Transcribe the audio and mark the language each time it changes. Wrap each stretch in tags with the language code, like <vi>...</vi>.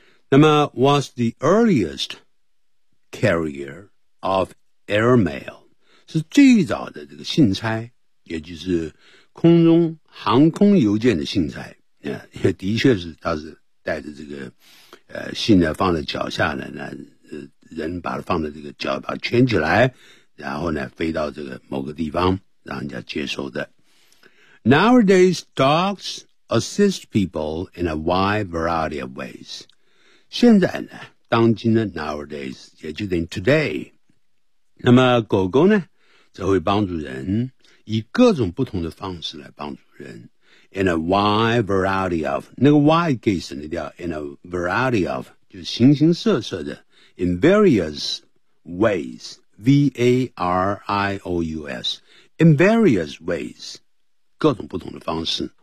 <zh>那么 ，</zh> <en>was the earliest carrier of airmail，</en> <zh>是最早的这个信差，也就是空中航空邮件的信差。也的确是，它是。带着这个信呢放在脚下呢，人把它放在这个脚把它圈起来，然后呢飞到这个某个地方让人家接收的。</zh> <en>Nowadays, dogs assist people in a wide variety of ways.</en> <zh>现在呢，当今呢 ,nowadays, 也就等于 today。那么狗狗呢则会帮助人，以各种不同的方式来帮助人。</zh> <en>In a wide variety of,</en> <zh>那个</zh> <en>wide case</en> <zh>那叫</zh> <en>in a variety of,</en> <zh>就是形形色色的</zh> <en>in various ways, V-A-R-I-O-U-S, in various ways,</en> <zh>各种不同的方式。</zh>